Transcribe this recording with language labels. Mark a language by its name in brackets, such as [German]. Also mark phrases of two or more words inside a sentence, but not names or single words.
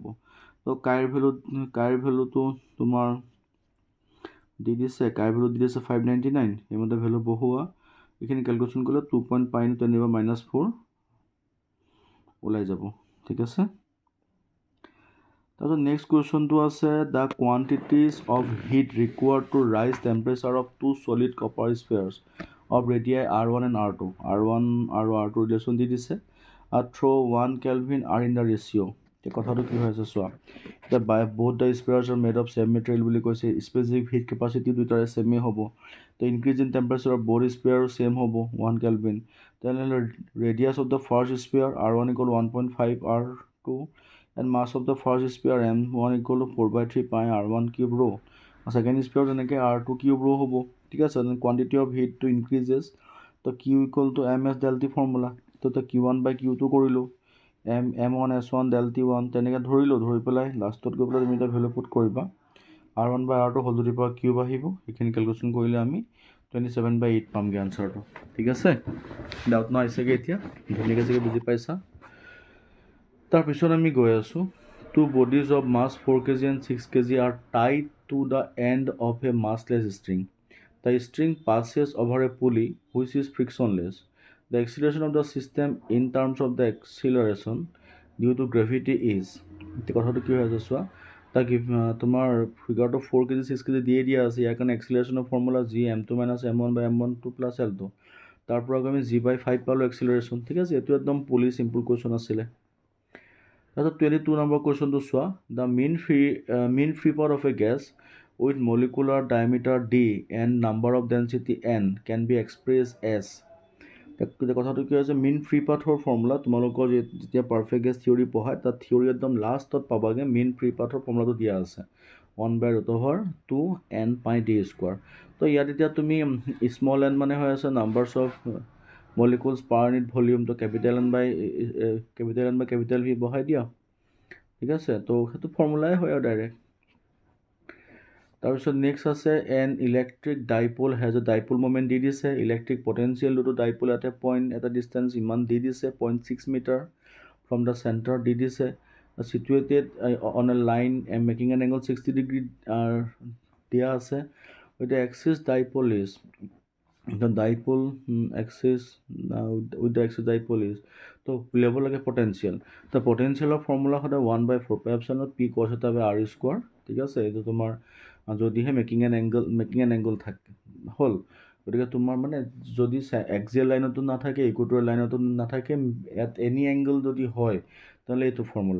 [Assamese] তো কাইৰ ভেলুটো তোমাৰ দি দিছে, 599, সেইমতে ভেলু বহোৱা, এইখিনি কেলকুলেশ্যন কৰিলে 2.5 × 10⁻⁴ ওলাই যাব, ঠিক আছে। তাৰপিছত নেক্সট কুৱেশ্যনটো আছে [English] the quantities of heat required to raise temperature of 2 solid copper spheres of radii R1 and R2, [Assamese] R1 আৰু R2 ৰিলেশ্যন দি দিছে, [English] থ্ৰ' 1 Kelvin are in the ratio। [Assamese] এতিয়া কথাটো কি হৈ আছে চোৱা, এতিয়া [English] both the spheres are made of same material [Assamese] বুলি কৈছে, [English] specific heat capacity [Assamese] দুটাৰে ছেমেই হ'ব, তো [English] increase in temperature of both spheres [Assamese] ছেম হ'ব 1 Kelvin, তেনেহ'লে [English] radius of the first sphere [Assamese] R1 = 1.5 R2, [English] and mass of the first sphere M1 = 4/3 pi R1³ rho, second sphere [Assamese] তেনেকৈ R2³ rho হ'ব, ঠিক আছে। [English] quantity of heatটো increases, [Assamese] তো Q = ms ∆T ফৰ্মুলা, তো Q1/Q2 কৰিলোঁ, M1 S1 ∆T1 তেনেকৈ ধৰি পেলাই লাষ্টত গৈ পেলাই তুমি এটা ভেলু পুট কৰিবা, R1/R2 3³ আহিব, সেইখিনি কেলকুলেশ্যন কৰিলে আমি 27/8 পামগৈ আনচাৰটো, ঠিক আছে। ডাউট নাই চাগে, এতিয়া ধুনীয়াকৈ চাগে বুজি পাইছা। তাৰপিছত আমি গৈ আছোঁ, [English] 2 bodies of mass 4 kg and 6 kg are tied to the end of a massless string. The string passes over a pulley which is frictionless. The acceleration of the system in terms of the acceleration due to gravity is, [Assamese] এতিয়া কথাটো কি হৈ আছে চোৱা, তাক তোমাৰ ফিগাৰটো 4 kg 6 kg দিয়ে দিয়া আছে, ইয়াৰ কাৰণে [English] accelerationৰ formula [Assamese] G m2 - m1/m12 + L2, তাৰ পৰা আমি G/5 পালোঁ এক্সিলাৰেশ্যন, ঠিক আছে। এইটো একদম [English] pulley simple question [Assamese] আছিলে। তাৰপিছত 22 নম্বৰ কুৱেশ্যনটো চোৱা, [English] দ্য mean free path of a gas with molecular diameter d and number of density n can be expressed as, [Assamese] কথাটো কি হৈছে, [English] mean free pathৰ [Assamese] ফৰ্মুলা তোমালোকৰ যেতিয়া [English] perfect gas theory [Assamese] পঢ়ায় তাত থিয়ৰী একদম লাষ্টত পাবাগৈ, [English] mean free pathৰ [Assamese] ফৰ্মুলাটো দিয়া আছে 1/√2 n pi d²। তো ইয়াত এতিয়া তুমি [English] small n [Assamese] মানে হৈ আছে [English] numbers of molecules per unit volume, [Assamese] তো [English] capital N by capital V [Assamese] বহাই দিয়া, ঠিক আছে। তো সেইটো ফৰ্মুলাই হয় আৰু ডাইৰেক্ট। তাৰপিছত [English] next আছে an electric dipole has a dipole moment [Assamese] দি দিছে, [English] electric potential [Assamese] দুটো ডাইপল এটা ডিষ্টেঞ্চ ইমান দি দিছে 0.6 [English] metre from the centre [Assamese] দি দিছে, [English] situated on a line making an angle [Assamese] 60 ডিগ্ৰী দিয়া আছে, [English] with the axis dipole is, [Assamese] the dipole axis with the axis dipole is, তো উলিয়াব লাগে পটেঞ্চিয়েল, তো পটেঞ্চিয়েলৰ ফৰ্মুলা সদায় 1/4πε p cos θ/r², ঠিক আছে। এইটো তোমাৰ যদিহে [English] making an angle [Assamese] থাকে হ'ল। গতিকে তোমাৰ মানে যদি [English] axial lineতো [Assamese] নাথাকে, [English] equatorial lineতো [Assamese] নাথাকে, [English] at any angle [Assamese] যদি হয় তাহলে এইটো ফৰ্মুলা।